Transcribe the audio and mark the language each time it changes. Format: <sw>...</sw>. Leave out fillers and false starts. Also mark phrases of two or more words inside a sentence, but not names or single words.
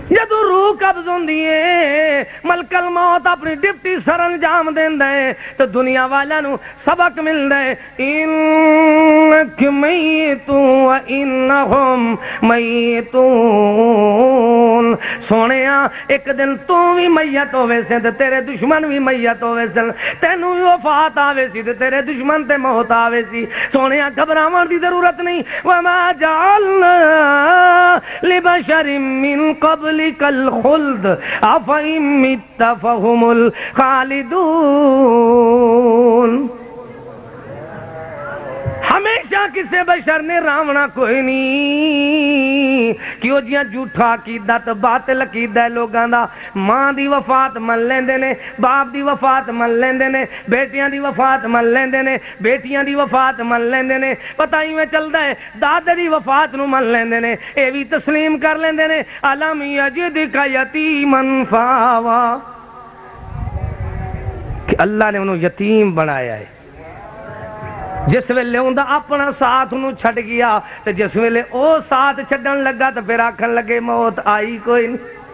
<pa>جدو روح قبض ہوندی ہے ملک الموت اپنی ڈپٹی سر انجام دیندا ہے تو دنیا والوں نو سبق ملدا ہے</pa> <ar>انک میتون و انہم</ar> <pa>میتون سونیا ایک دن تو بھی میت ہوے سے تے تیرے دشمن بھی میت ہوے سن تینوں بھی وفات آوے سی تے تیرے دشمن تے موت آوے سی سونیا گھبراون دی ضرورت نہیں</pa> <ar>وما جعلنا لبشر من قبلک الخلد افئن مت فهم</ar> <pa>الخالدون ہمیشہ کسے بشر نے راونا کوئی نہیں کیوں جیاں جھوٹا عقیدہ تے باطل عقیدہ لوگاں دا ماں دی وفات من لیندے نے باپ دی وفات من لیندے نے بیٹیاں دی وفات من لیندے نے بیٹیاں دی وفات من لیندے نے پتہ ہی میں چلدا ہے دادے دی وفات نو من لیندے نے اے بھی تسلیم کر لیندے نے</pa> <ar>الم یجدک یتیما فآوا</ar> <pa>کہ اللہ نے انہوں یتیم بنایا ہے جس ویلے اوندا اپنا ساتھ انہوں چھڑ گیا تو جس ویلے او ساتھ چھڑن لگا تو پھر آکھن لگے موت آئی کوئی نہیں</pa>